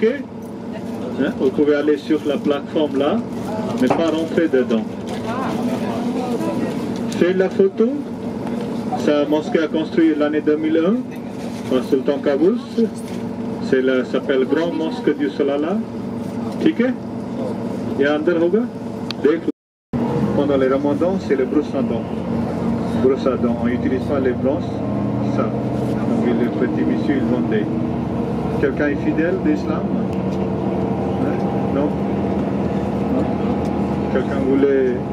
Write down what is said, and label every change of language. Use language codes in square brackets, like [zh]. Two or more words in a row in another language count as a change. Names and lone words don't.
[fr] Hein? Vous pouvez aller sur la plateforme là, mais pas rentrer dedans. Faites la photo. Sa mosquée a construit l'année 2001 par Sultan Qaboos. Ça s'appelle Grande Mosquée du Solala. [hi] ठीक है? यहाँ अंदर होगा. देख लो. [fr] Pendant les ramadans, c'est le brosse à dents. Brosse à dents. On n'utilise pas les brosses. Ça. Donc les petits messieurs, ils vendaient. Quelqu'un est fidèle d'islam? Hein? Non? Non? Quelqu'un voulait...